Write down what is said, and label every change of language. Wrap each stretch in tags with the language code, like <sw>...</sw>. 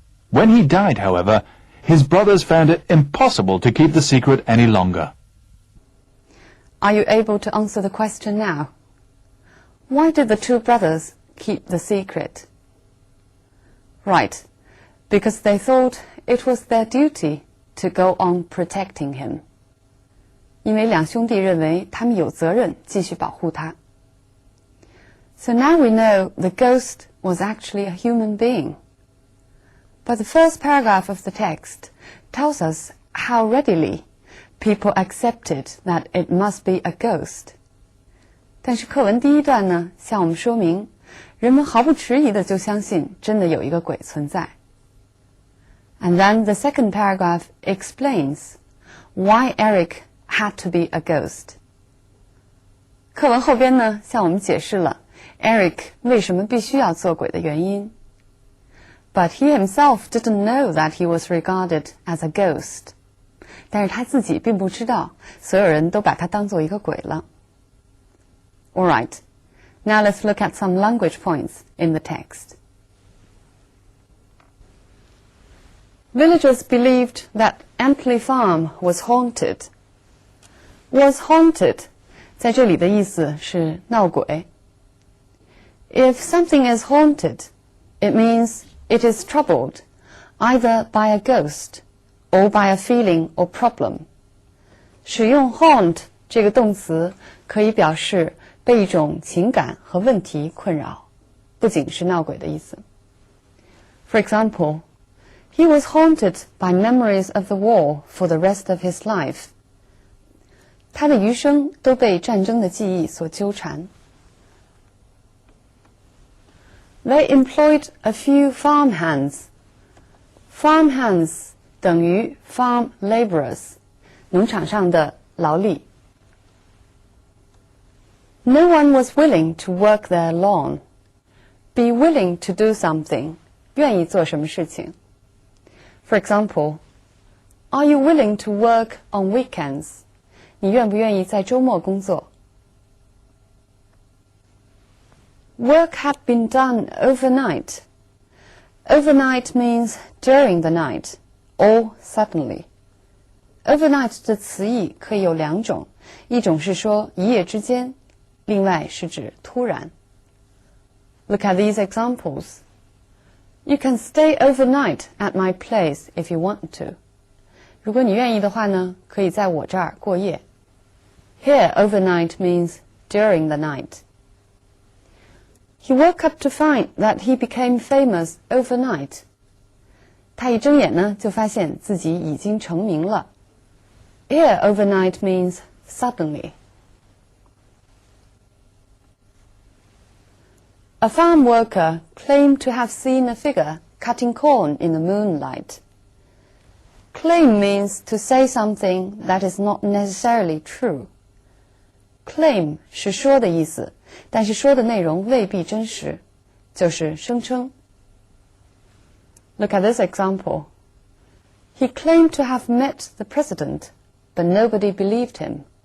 <en>When he died, however, his brothers found it impossible to keep the secret any longer. Are you able to answer the question now? Why did the two brothers keep the secret? Right, because they thought it was their duty to go on protecting him.</en> <zh>因为两兄弟认为他们有责任继续保护他。</zh> <en>So now we know the ghost was actually a human being. But the first paragraph of the text tells us how readily people accepted that it must be a ghost.</en> <zh>但是课文第一段呢，向我们说明，人们毫不迟疑的就相信真的有一个鬼存在。</zh> <en>And then the second paragraph explains why Eric had to be a ghost.</en> <zh>课文后边呢，向我们解释了 Eric 为什么必须要做鬼的原因。</zh> <en>But he himself didn't know that he was regarded as a ghost.</en> <zh>但是他自己并不知道，所有人都把他当作一个鬼了。</zh> <en>All right, now let's look at some language points in the text. Villagers believed that Endley Farm was haunted. Was haunted</en> <zh>在这里的意思是闹鬼。</zh> <en>If something is haunted, it means it is troubled, either by a ghost or by a feeling or problem.</en> <zh>使用 haunt 这个动词可以表示被一种情感和问题困扰，不仅是闹鬼的意思。</zh> <en>For example, he was haunted by memories of the war for the rest of his life.</en> <zh>他的余生都被战争的记忆所纠缠。</zh> <en>They employed a few farmhands.</en> <zh>Farmhands 等于</zh> <en>farm laborers,</en> <zh>农场上的劳力。</zh> <en>No one was willing to work there long. be willing to do something,</en> <zh>愿意做什么事情。</zh> <en>For example, are you willing to work on weekends?</en> <zh>你愿不愿意在周末工作？</zh> <en>Work had been done overnight. Overnight means during the night or suddenly.</en> <zh>Overnight 的词义可以有两种，一种是说一夜之间，另外是指突然。</zh> <en>Look at these examples. You can stay overnight at my place if you want to.</en> <zh>如果你愿意的话呢，可以在我这儿过夜。</zh> <en>Here, overnight means during the night. He woke up to find that he became famous overnight.</en> <zh>他一睁眼呢，就发现自己已经成名了。</zh> <en>Here, overnight means suddenly. A farm worker claimed to have seen a figure cutting corn in the moonlight. Claim means to say something that is not necessarily true.</en> <zh>Claim 是说的意思，但是说的内容未必真实，就是声称。</zh> <en>Look at this example. He claimed to have met the president, but nobody believed him.</en>